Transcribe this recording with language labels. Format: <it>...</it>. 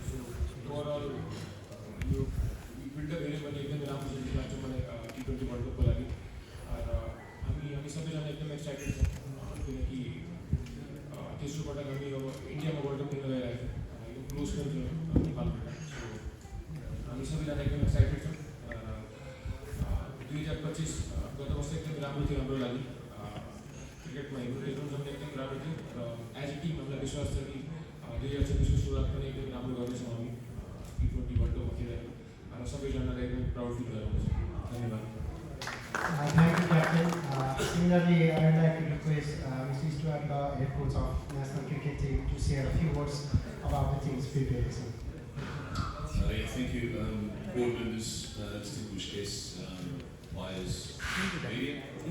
<ne>So overall यो build-up हेऱ्यो भने एकदमै राम्रो छ जस्तो लाग्छ मलाई T20 वर्ल्ड कपको लागि। र हामी सबैजना एकदम एक्साइटेड छौँ किनकि तेस्रो पटक हामी अब इन्डियामा वर्ल्ड कप खेल्न गइरहेको छौँ। यो क्लोज पनि थियो नेपालबाट। सो हामी सबैजना एकदम एक्साइटेड छौँ। 2025 गत वर्ष एकदम राम्रो थियो हाम्रो लागि क्रिकेटमा, हेर्नु पनि एकदम राम्रो थियो र एज अ टिम हामीलाई विश्वास छ कि 2026को सुरुवात पनि एकदम राम्रो गर्नेछौँ हामी T20 वर्ल्ड कपमा खेलेर र सबैजनालाई एकदम प्राउड फिल गराउँछ। धन्यवाद।</ne> <en>Thank you, Captain. Similarly, I would like to request Mr. Stuart, the head coach of national cricket team, to share a few words about the team's preparation. Yeah, thank you. Board members, distinguished guests, players, media.</en>